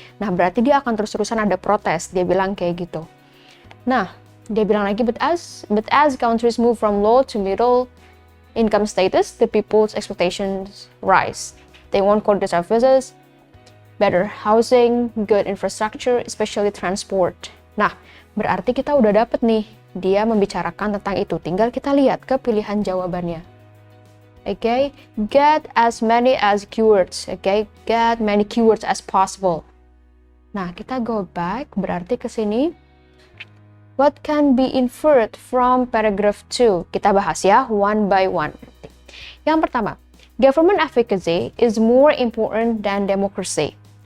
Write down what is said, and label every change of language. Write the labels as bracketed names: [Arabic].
[Indonesian] Nah, berarti dia akan terus-terusan ada protes, dia bilang kayak gitu. Nah, dia bilang lagi, [English] but as countries move from low to middle income status, the people's expectations rise. They want quality services, better housing, good infrastructure, especially transport. [Indonesian] Nah, berarti kita udah dapet nih, dia membicarakan tentang itu. Tinggal kita lihat ke pilihan jawabannya. [English] Okay, get as many as keywords. Okay, get many keywords as possible. [Indonesian] Nah, kita [English] go back, [Indonesian] berarti ke sini. [English] What can be inferred from paragraph 2? [Indonesian] Kita bahas ya, [English] one by one. [Indonesian] Yang pertama, [English] government efficacy is more important than democracy.